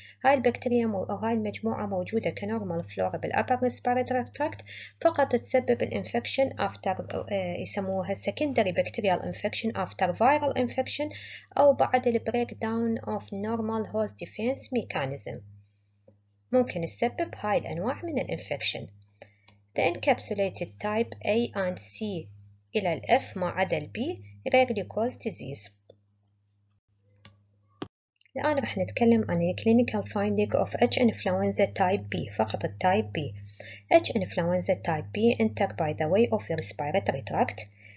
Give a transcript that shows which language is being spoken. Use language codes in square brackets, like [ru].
[ar] هاي البكتيريا أو هاي المجموعة موجودة كنورمال فلورا بالupper respiratory tract فقط تسبب الانفكشن after يسموها [en] secondary bacterial infection after viral infection [ar] أو بعد [en] breakdown of normal host defense mechanism. [ar] ممكن تسبب هاي الأنواع من الانفكشن. [en] The encapsulated type A and C إلى ال F [ar] ما عدا ال [en] B rarely cause disease. [ar] الآن رح نتكلم عن ال [en] clinical finding of H influenza type B، [ar] فقط ال type B. [en] H influenza type B enter by the way of the respiratory tract.